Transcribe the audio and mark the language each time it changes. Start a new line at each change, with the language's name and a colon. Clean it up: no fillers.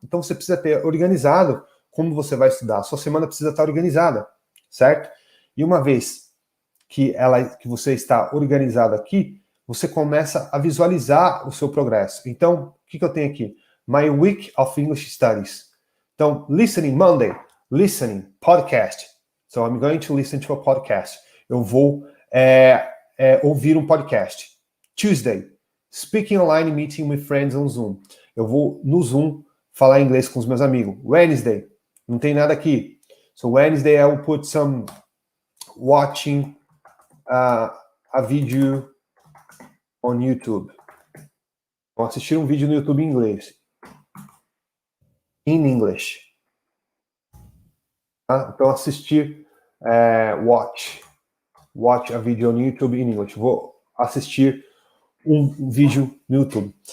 Portuguese: Então você precisa ter organizado como você vai estudar. A sua semana precisa estar organizada, certo? E uma vez que você está organizado aqui, você começa a visualizar o seu progresso. Então, o que eu tenho aqui?
English: My Week of English Studies. Então, listening Monday, listening, podcast. So I'm going to listen to a podcast.
Portuguese: Eu vou ouvir um podcast.
English: Tuesday, speaking online meeting with friends on Zoom.
Portuguese: Eu vou no Zoom falar inglês com os meus amigos. Wednesday, não tem nada aqui.
English: So Wednesday I will put some watching a video on YouTube.
Portuguese: Vou assistir um vídeo no YouTube em inglês.
English: In English.
Portuguese: Tá? Então assistir
English: watch a video on YouTube in English.
Portuguese: Vou assistir um vídeo no YouTube.